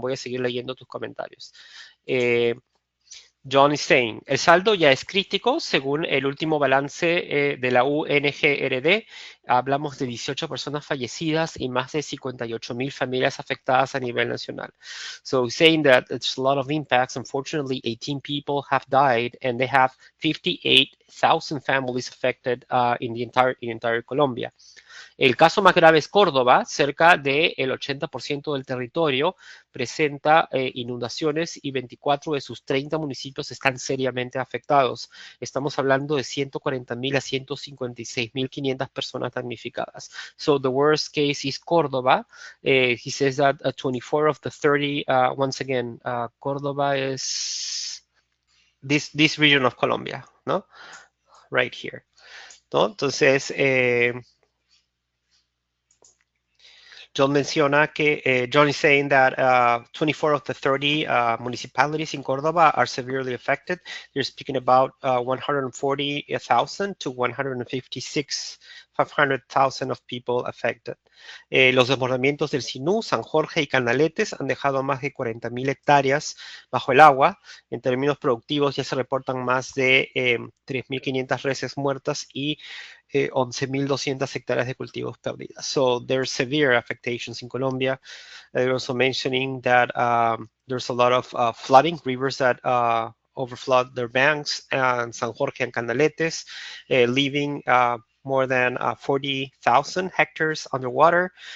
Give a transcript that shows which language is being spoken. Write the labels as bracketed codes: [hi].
[es] Voy a seguir leyendo tus comentarios. John [en] is saying, [es] el saldo ya es crítico según el último balance de la UNGRD. Hablamos de 18 personas fallecidas y más de 58,000 familias afectadas a nivel nacional. [en] So saying that it's a lot of impacts, unfortunately 18 people have died and they have 58,000 families affected in the entire Colombia. [es] El caso más grave es Córdoba, cerca del 80% del territorio presenta inundaciones y 24 de sus 30 municipios están seriamente afectados. Estamos hablando de 140,000 a 156,500 personas damnificadas. [en] So the worst case is Córdoba. He says that 24 of the 30, once again, Córdoba is this region of Colombia, [es] ¿no? [en] Right here. ¿No? [es] Entonces, John menciona que [en] John is saying that 24 of the 30 municipalities in Córdoba are severely affected. They're speaking about 140,000 to 156,500 of people affected. [es] Los desbordamientos del Sinú, San Jorge y Canaletes han dejado más de 40,000 hectáreas bajo el agua. En términos productivos ya se reportan más de 3,500 reses muertas y 11,200 hectáreas de cultivos perdidas. [en] So there's severe affectations in Colombia. They're also mentioning that there's a lot of flooding, rivers that overflood their banks, and San Jorge and Canaletes, leaving more than 40,000 hectares underwater.